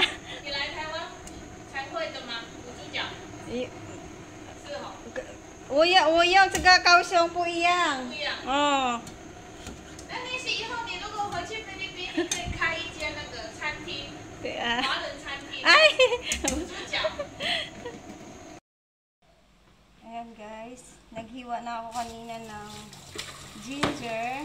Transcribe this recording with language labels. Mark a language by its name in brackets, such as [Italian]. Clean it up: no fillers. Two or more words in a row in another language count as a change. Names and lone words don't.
[Chinese] 你来台湾才会的吗？读猪脚。是哦。我要这个高雄不一样。不一样。哦。那些以后你如果回去菲律宾，你可以开一间那个餐厅。对啊。华人餐厅。哎。读猪脚。 [Filipino] Ayan guys, naghiwa na ako kanina ng ginger.